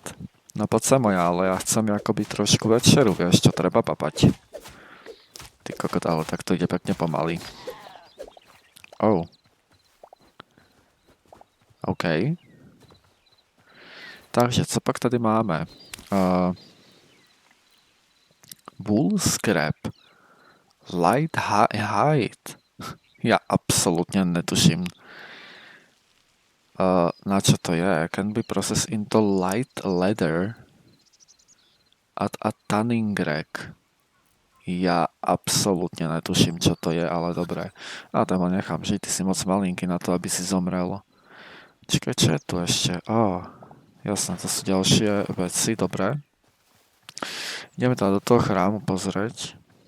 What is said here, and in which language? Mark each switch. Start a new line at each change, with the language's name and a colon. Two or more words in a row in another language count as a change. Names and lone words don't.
Slovak: No poď sa moja, ale ja chcem akoby trošku večeru, vieš, čo treba papať. Ty kokot, ale tak to ide pekne pomaly. OK.
Czech: Takže, co pak tady máme?
English: Wool scrap. Light hide.
Slovak: Ja absolútne netuším. Na čo to je?
English: Can be processed into light leather at a tanning rack.
Slovak: Ja absolútne netuším, čo to je, ale dobré. A tam ho nechám žiť, ty si moc malinký na to, aby si zomrel. Čakaj, čo je tu ešte? Jasné, to sú ďalšie veci, dobré. Ideme teda do toho chrámu pozrieť.